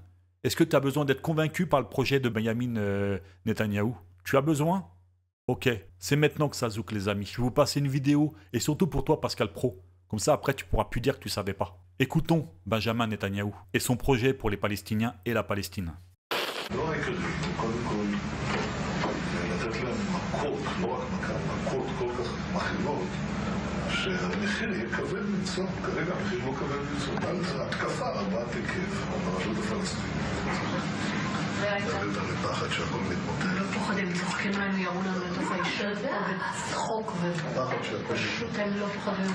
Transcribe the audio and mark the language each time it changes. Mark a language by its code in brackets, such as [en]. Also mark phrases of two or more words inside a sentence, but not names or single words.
[fr] Est-ce que tu as besoin d'être convaincu par le projet de Benjamin Netanyahou? Tu as besoin? Ok, c'est maintenant que ça zouk les amis. Je vais vous passer une vidéo, et surtout pour toi Pascal Praud. Comme ça après tu pourras plus dire que tu savais pas. Écoutons Benjamin Netanyahou et son projet pour les Palestiniens et la Palestine. [he] שהמחיר יהיה כבד מנשוא, כרגע המחיר לא כבד מנשוא, על התקפה רבת היקף על הרשות הפלסטינית. מדברת על הפחד שהכל מתמוטט. לא פוחדים, צוחקים לנו, יראו לנו את אוף הישר פה בצחוק ופשוט הם לא פוחדים.